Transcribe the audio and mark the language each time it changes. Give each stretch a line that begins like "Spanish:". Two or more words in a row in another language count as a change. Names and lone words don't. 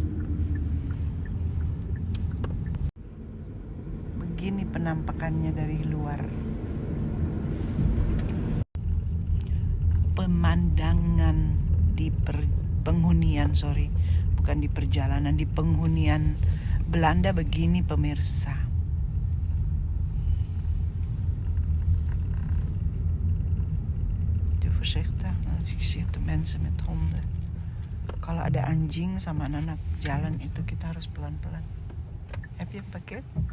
Indonesian: Begini penampakannya dari luar. Pemandangan di penghunian, bukan di perjalanan, di penghunian Belanda begini, pemirsa.
Dutch: Voorzichtig, ik zie de mensen met honden.
Indonesian: Kalau ada anjing sama anak jalan itu kita harus pelan-pelan.
Dutch: Heb je pakket?